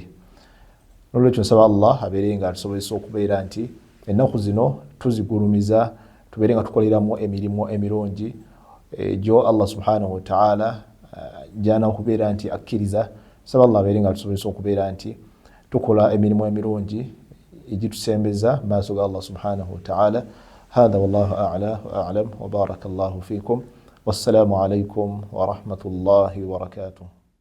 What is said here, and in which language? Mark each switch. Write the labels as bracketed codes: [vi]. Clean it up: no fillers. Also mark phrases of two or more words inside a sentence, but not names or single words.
[lg] Nolwekyo nsaba Allah abeere nga atusobozesa okubeera nti ennaku zino tuzigulumiza tubeere nga tukoleramu emirimu emirungi egyo [ar] الله سبحانه وتعالى [lg] jana okubeera nti akkiriza. Nsaba Allah abeere nga atusobozesa okubeera nti tukola emirimu emirungi egitusembeza maaso ga [ar] الله سبحانه وتعالى. هذا والله أعلى وأعلم وبارك الله فيكم والسلام عليكم ورحمة الله وبركاته.